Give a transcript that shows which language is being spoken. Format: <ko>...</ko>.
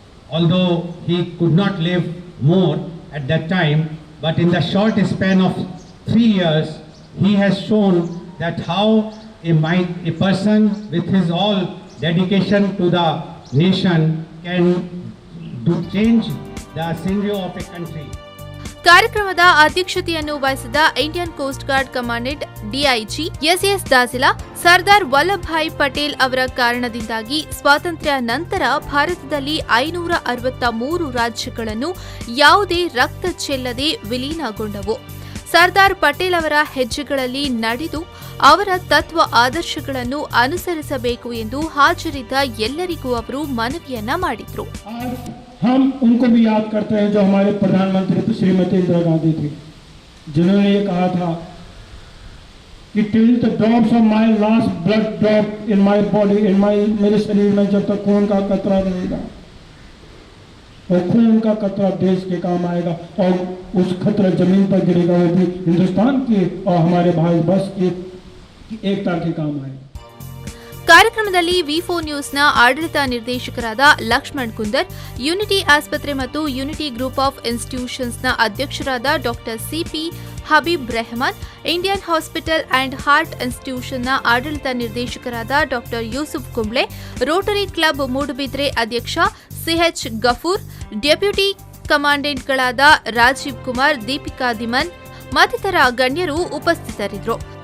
<en>Although he could not live more at that time, but in the short span of 3 years, he has shown that how a person with his all dedication to the nation can change the scenario of a country.</en> <kn>ಕಾರ್ಯಕ್ರಮದ ಅಧ್ಯಕ್ಷತೆಯನ್ನು ವಹಿಸಿದ Indian coast guard commandant DIG S S ದಾಸಿಲಾ, Sardar Vallabhbhai Patel ಅವರ ಕಾರಣದಿಂದಾಗಿ ಸ್ವಾತಂತ್ರ್ಯ ನಂತರ ಭಾರತದಲ್ಲಿ 563 ರಾಜ್ಯಗಳನ್ನು ಯಾವುದೇ ರಕ್ತ ಚೆಲ್ಲದೆ ವಿಲೀನಗೊಂಡವು. ಸರ್ದಾರ್ ಪಟೇಲ್ ಅವರ ಹೆಜ್ಜೆಗಳಲ್ಲಿ ನಡೆದು ಅವರ ತತ್ವ ಆದರ್ಶಗಳನ್ನು ಅನುಸರಿಸಬೇಕು ಎಂದು ಹಾಜರಿದ್ದ ಎಲ್ಲರಿಗೂ ಅವರು ಮನವಿಯನ್ನ ಮಾಡಿದರು.</kn> <hi>हम उनको भी याद करते हैं जो हमारे प्रधानमंत्री श्रीमती इंदिरा गांधी थी, जिन्होंने ये कहा था कि</hi> <en>till the drops of my last blood drop in my body,</en> <hi>मेरे शरीर में जब तक खून का कतरा रहेगा, और खून का कतरा देश के काम आएगा, और उस खतरा जमीन पर गिरेगा वो भी हिंदुस्तान की और हमारे भारत वर्ष की एकता के काम आएगा.</hi> <kn>ಕಾರ್ಯಕ್ರಮದಲ್ಲಿ ವಿ4 ನ್ಯೂಸ್ನ ಆಡಳಿತ ನಿರ್ದೇಶಕರಾದ ಲಕ್ಷ್ಮಣ್ ಕುಂದರ್, ಯೂನಿಟಿ ಆಸ್ಪತ್ರೆ ಮತ್ತು ಯೂನಿಟಿ ಗ್ರೂಪ್ ಆಫ್ ಇನ್ಸ್ಟಿಟ್ಯೂಷನ್ಸ್ನ ಅಧ್ಯಕ್ಷರಾದ doctor CP Habib Rahman, Indian hospital and heart ಇನ್ಸ್ಟಿಟ್ಯೂಷನ್ನ ಆಡಳಿತ ನಿರ್ದೇಶಕರಾದ doctor Yusuf Kumble, Rotary club Moodbidri ಅಧ್ಯಕ್ಷ ಸಿಎಚ್ ಗಫೂರ್, ಡೆಪ್ಯೂಟಿ ಕಮಾಂಡೆಂಟ್ಗಳಾದ ರಾಜೀವ್ ಕುಮಾರ್, ದೀಪಿಕಾ ದಿಮನ್ ಮತ್ತಿತರ ಗಣ್ಯರು ಉಪಸ್ಥಿತರಿದ್ದರು.</kn>